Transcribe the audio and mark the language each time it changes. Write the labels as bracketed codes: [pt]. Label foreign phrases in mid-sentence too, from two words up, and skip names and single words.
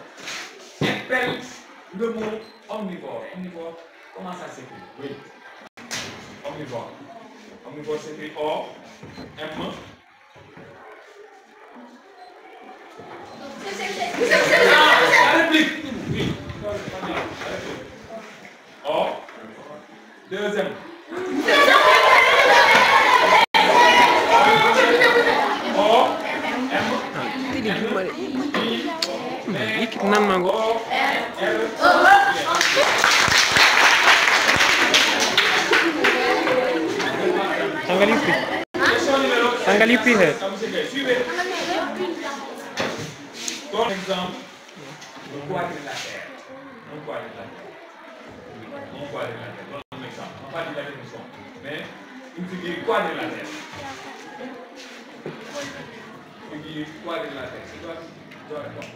[fr] Épelle le mot omnivore. Omnivore, comment ça s'écrit? Oui. Omnivore. Omnivore s'écrit O, M. La réplique. Oui. O, 2 M. O, M. Angalipi है. Par exemple, le quadrilatère. Un quadrilatère. Un quadrilatère. Donne un exemple. On va pas dire la définition, mais une figure quadrilatère. Figure quadrilatère. C'est quoi? Tu dois répondre.